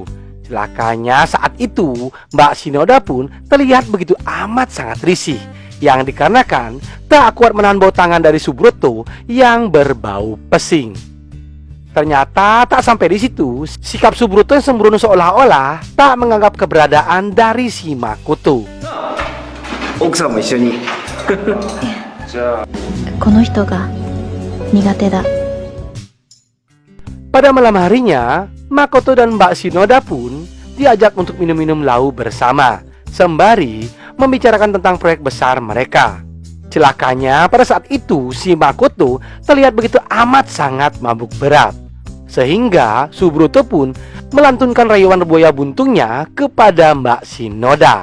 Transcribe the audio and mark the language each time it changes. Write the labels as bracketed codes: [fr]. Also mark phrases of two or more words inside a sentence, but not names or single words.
[id] Celakanya saat itu Mbak Shinoda pun terlihat begitu amat sangat risih, yang dikarenakan tak kuat menahan bau tangan dari Subroto yang berbau pesing. Ternyata tak sampai di situ, sikap Subroto yang sembrono seolah-olah tak menganggap keberadaan dari si Makoto. [ja] 奥さんも一緒にじゃあこの人が苦手だ。 [id] Pada malam harinya, Makoto dan Mbak Shinoda pun diajak untuk minum-minum lau bersama, sembari membicarakan tentang proyek besar mereka. Celakanya pada saat itu si Makoto terlihat begitu amat sangat mabuk berat, sehingga Subroto pun melantunkan rayuan buaya buntungnya kepada Mbak Shinoda.